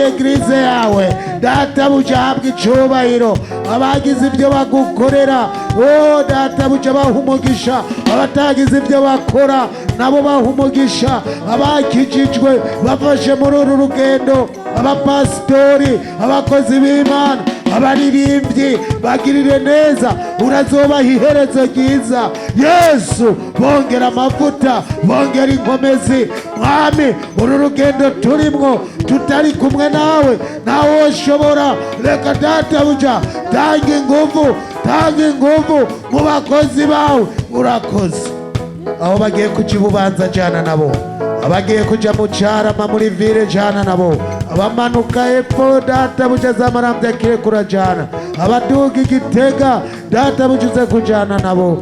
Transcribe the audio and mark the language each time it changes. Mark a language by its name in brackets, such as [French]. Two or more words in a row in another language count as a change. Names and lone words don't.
[Rundi] eglise yawe, databuja habwa icubahiro, abagize ibyo bagukorera, o databuja baha umugisha, abatagize ibyo bakora nabo baha umugisha, abakijijwe bafashe muri uru rugendo, abapasitori, abakozi b'Imana, abaririmbyi, bagirire neza, urazobaha iherezo ryiza. Yesu, bongera amavuta, bongera inkomezi Mwami, uru rugendo turimwo tutari kumwe nawe nawe ushobora, reka databuja tanga inguvu mu bakozi bawe. Urakoze aho bagiye kuja ibubanza jana nabo, abagiye kuja mu Carama muri ville jana nabo, abamanuka epfo databuja z'amaramvya Kirekura jana, abaduga Igitega databuja uze kujana nabo.